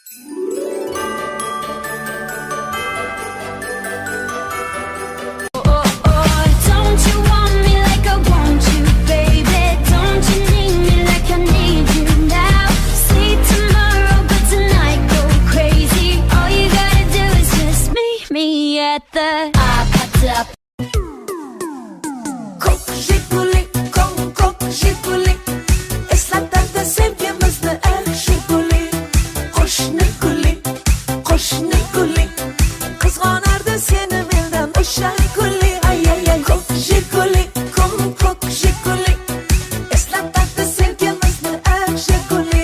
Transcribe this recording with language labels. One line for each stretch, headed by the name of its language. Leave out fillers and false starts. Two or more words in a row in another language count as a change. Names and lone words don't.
English: Don't you want me like I want you, baby? Don't you need me like I need you now? See tomorrow, but tonight go crazy. All you gotta do is just meet me at the top.
Uzbek: Жигули, кок, жигули. Эсладарда sevgimizni жигули. Qo'shni guli. Qizg'onardi seni mendan o'sha guli. Ay ay ay. Kok jiguli, kok jiguli. Eslatardi sevgimizni jiguli.